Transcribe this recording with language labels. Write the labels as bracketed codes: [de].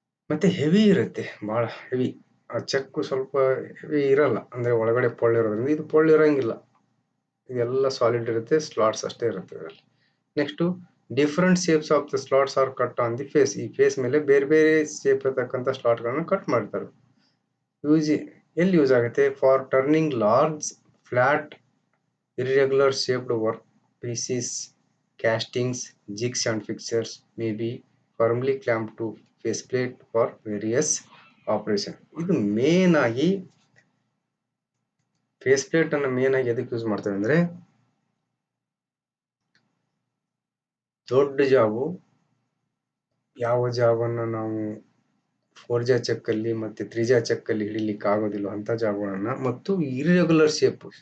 [kn] ಮತ್ತೆ ಹೆವಿ ಇರುತ್ತೆ, ಬಹಳ ಹೆವಿ. ಆ ಚೆಕ್ ಸ್ವಲ್ಪ ಹೆವಿ ಇರಲ್ಲ, ಅಂದ್ರೆ ಒಳಗಡೆ ಪೊಳ್ಳಿರೋದ್ರಿಂದ. ಇದು ಪೊಳ್ಳಿರಂಗಿಲ್ಲ, ಇದೆಲ್ಲ ಸಾಲಿಡ್ ಇರುತ್ತೆ, ಸ್ಲಾಟ್ಸ್ ಅಷ್ಟೇ ಇರುತ್ತೆ ಇದರಲ್ಲಿ. [en] Next, different shapes of the slots are cut on the face. [kn] ಈ ಫೇಸ್ ಮೇಲೆ ಬೇರೆ ಬೇರೆ ಶೇಪ್ ಇರತಕ್ಕಂಥ ಸ್ಲಾಟ್ಗಳನ್ನ ಕಟ್ ಮಾಡ್ತಾರೆ. ಎಲ್ಲಿ ಯೂಸ್ ಆಗುತ್ತೆ? [en] For turning large flat irregular shaped work pieces, castings, jigs and fixtures may be firmly clamped to faceplate for various operation. [kn] ಇದು main ಆಗಿ ಫೇಸ್ ಪ್ಲೇಟ್ ಅನ್ನು ಮೇನ್ ಆಗಿ ಎದಕ್ಕೆ ಯೂಸ್ ಮಾಡ್ತೇವೆ ಅಂದ್ರೆ, ದೊಡ್ಡ ಜಾಬು, ಯಾವ ಜಾಬನ್ನು ನಾವು 4J ಚೆಕ್ ಅಲ್ಲಿ ಮತ್ತೆ 3J ಚೆಕ್ ಅಲ್ಲಿ ಹಿಡಿಲಿಕ್ಕೆ ಆಗೋದಿಲ್ಲ ಅಂತ ಜಾಬಗಳನ್ನ, ಮತ್ತು ಇರ್ರೆಗ್ಯುಲರ್ ಶೇಪ್.